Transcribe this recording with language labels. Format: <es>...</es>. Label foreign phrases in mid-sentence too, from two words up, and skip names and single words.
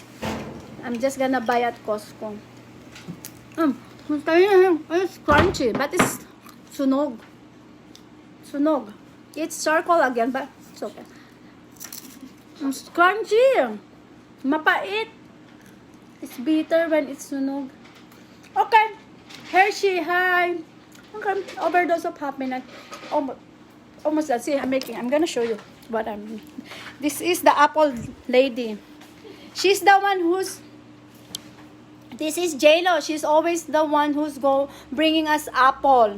<en>I'm just gonna buy at Costco. It's crunchy, but it's sunog. It's charcoal again, but it's okay. It's crunchy. Mapait. It's bitter when it's sunog. Okay. Hershey, hi. Okay. Overdose of happiness. Almost that's it. I'm gonna show you what I'm. This is the apple lady. She's the one who's. This is J-Lo. She's always the one who's bringing us apple.</en>